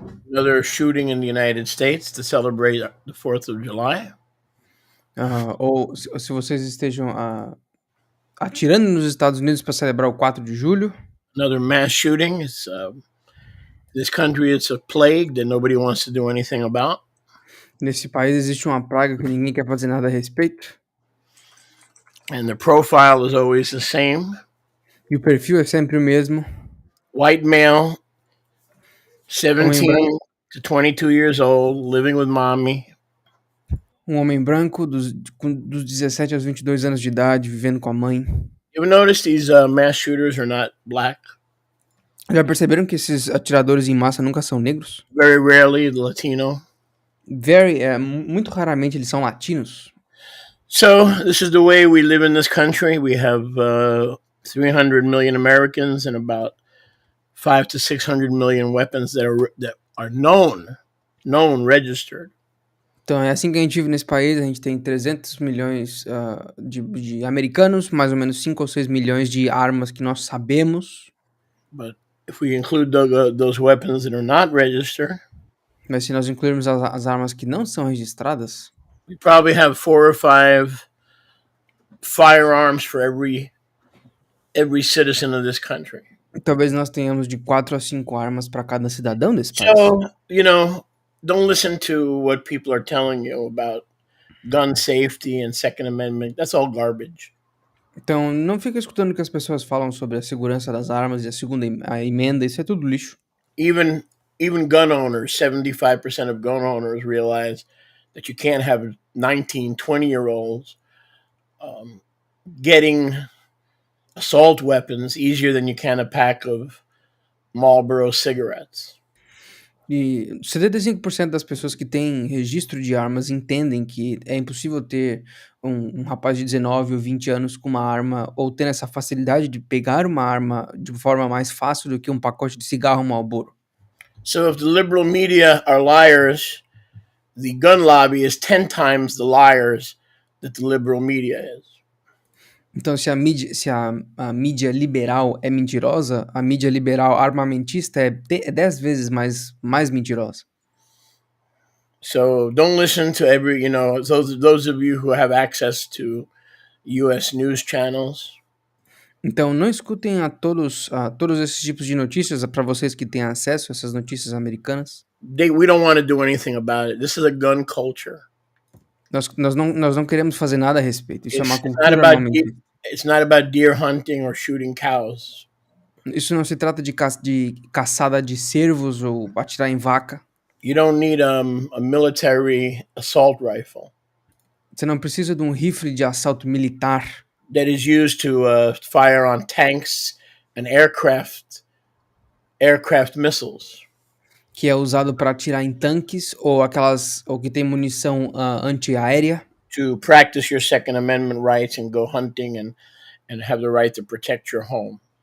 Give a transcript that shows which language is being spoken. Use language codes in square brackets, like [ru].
[en] Another shooting in the United States to celebrate the 4th of July. [pt] Ou se vocês estejam atirando nos Estados Unidos para celebrar o 4 de julho. [en] Another mass shooting. This country, it's a plague that nobody wants to do anything about. [pt] Nesse país existe uma praga que ninguém quer fazer nada a respeito. [en] And the profile is always the same. [pt] E o perfil é sempre o mesmo. [en] White male, [pt] Homem [en] 17 [pt] branco, [en] to 22 years old, living with mommy. [pt] um homem branco dos 17 aos 22 anos de idade, vivendo com a mãe. [en] You ever notice these mass shooters are not black? [pt] Já perceberam que esses atiradores em massa nunca são negros? [en] Very rarely Latino. [pt] Muito raramente eles são latinos. [en] So this is the way we live in this country. We have 300 million Americans and about 500 to 600 million weapons that are known, registered. [pt] Então é assim que a gente vive nesse país. A gente tem 300 milhões de americanos, mais ou menos 5 ou 6 milhões de armas que nós sabemos. [en] But if we include those weapons that are not registered, [pt] Mas se nós incluirmos as armas que não são registradas, [en] we probably have 4 or 5 firearms for every citizen of this country. [pt] talvez nós tenhamos de 4 a 5 armas para cada cidadão desse país. [en] So, don't listen to what people are telling you about gun safety and Second Amendment. That's all garbage. [pt] Então não fica escutando o que as pessoas falam sobre a segurança das armas e a emenda. Isso é tudo lixo. [en] Even gun owners, 75% of gun owners realize that you can't have 19, 20-year-olds getting assault weapons easier than you can a pack of Marlboro cigarettes. [pt] E 75% das pessoas que têm registro de armas entendem que é impossível ter um rapaz de 19 ou 20 anos com uma arma, ou ter essa facilidade de pegar uma arma de forma mais fácil do que um pacote de cigarro Marlboro. [en] So if the liberal media are liars, the gun lobby is 10 times the liars that the liberal media is. [pt] Então, se a mídia liberal é mentirosa, a mídia liberal armamentista é 10 vezes mais mentirosa. [en] So don't listen to those of you who have access to U.S. news channels. [pt] Então, não escutem a todos esses tipos de notícias, para vocês que têm acesso a essas notícias americanas. [en] We don't want to do anything about it. This is a gun culture. [pt] Nós não queremos fazer nada a respeito. Isso é uma [en] It's [pt] cultura armamentista. [en] It's not about deer hunting or shooting cows. [pt] Isso não se trata de caçada de cervos ou atirar em vaca. [en] You don't need a military assault rifle [pt] Você não precisa de um rifle de assalto militar [en] that is used to fire on tanks and aircraft missiles. [pt] que é usado para atirar em tanques ou que tem munição antiaérea. [en] To practice your Second Amendment rights and go hunting and have the right to protect your home.